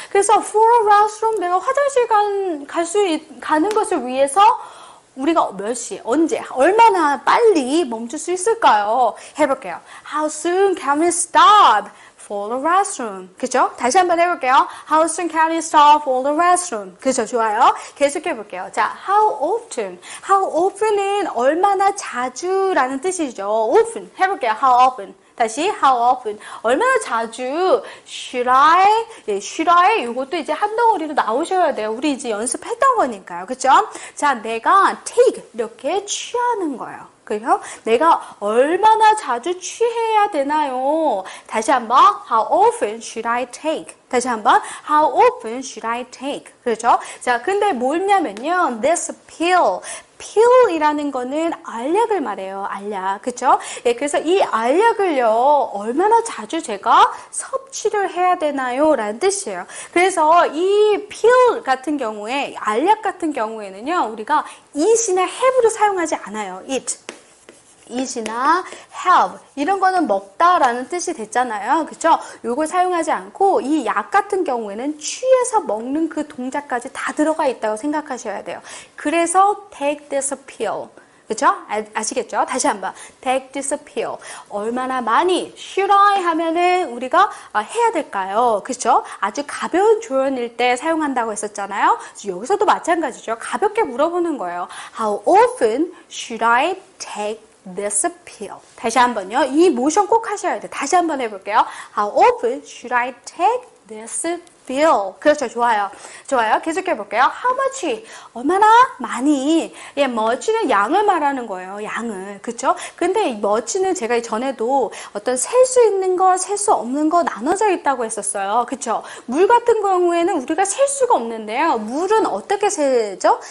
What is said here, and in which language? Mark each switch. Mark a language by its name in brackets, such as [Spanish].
[Korean] 그래서 [English] for a restroom, [Korean] 내가 화장실 가는 것을 위해서 우리가 몇 시, 언제, 얼마나 빨리 멈출 수 있을까요? 해볼게요. [English] How soon can we stop for the restroom? [Korean] 그죠? 다시 한번 해볼게요. [English] How soon can we stop for the restroom? [Korean] 그죠? 좋아요. 계속 해볼게요. 자, [English] how often? [Korean] How often은 얼마나 자주라는 뜻이죠. [English] often. [Korean] 해볼게요. [English] How often? [Korean] 다시 [English] how often? [Korean] 얼마나 자주? [English] should I? [Korean] 이것도 이제 한 덩어리로 나오셔야 돼요. 우리 이제 연습했던 거니까요. 그죠? 자, 내가 take 이렇게 취하는 거예요. 그죠? 내가 얼마나 자주 취해야 되나요? 다시 한번 [English] how often should I take? 다시 한번 how often should I take? [Korean] 그렇죠? 자, 근데 뭐냐면요. this pill이라는 거는 알약을 말해요. 알약. 그쵸? 예, 그래서 이 알약을요, 얼마나 자주 제가 섭취를 해야 되나요? 라는 뜻이에요. 그래서 이 pill 같은 경우에, 알약 같은 경우에는요, 우리가 eat이나 have로 사용하지 않아요. eat이나 have 이런 거는 먹다라는 뜻이 됐잖아요. 그렇죠? 요걸 사용하지 않고 이 약 같은 경우에는 취해서 먹는 그 동작까지 다 들어가 있다고 생각하셔야 돼요. 그래서 [English] take this pill. [Korean] 그렇죠? 아시겠죠? 다시 한번 [English] take this pill. [Korean] 얼마나 많이 [English] should I [Korean] 하면은 우리가 해야 될까요? 그렇죠? 아주 가벼운 조연일 때 사용한다고 했었잖아요. 여기서도 마찬가지죠. 가볍게 물어보는 거예요. [English] How often should I take this pill? [Korean] 다시 한번요. 이 모션 꼭 하셔야 돼요. 다시 한번 해볼게요. [English] How often should I take this pill? [Korean] 그렇죠. 좋아요. 계속 해볼게요. [English] How much? [Korean] 얼마나 많이. 예, much는 양을 말하는 거예요. 양을. 그쵸? 근데 much는 제가 전에도 어떤 셀 수 있는 거, 셀 수 없는 거 나눠져 있다고 했었어요. 그쵸? 물 같은 경우에는 우리가 셀 수가 없는데요. 물은 어떻게 세죠?